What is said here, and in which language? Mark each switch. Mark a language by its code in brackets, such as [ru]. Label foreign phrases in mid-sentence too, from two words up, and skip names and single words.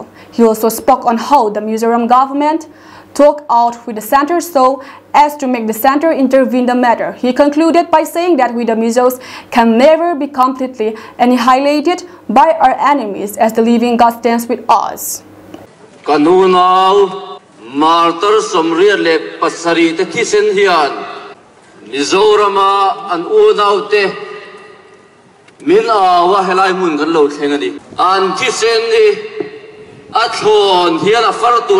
[en] He also spoke on how the Mizoram government talked out with the center so as to make the center intervene in the matter. He concluded by saying that we the Mizos can never be completely annihilated by our enemies as the living God stands with us. [hmr] Kanunau martyr somria le pasari te kisen hian Mizorama an unau te min awa helai mun kan lo thengani an kisen ni athon hian a far tur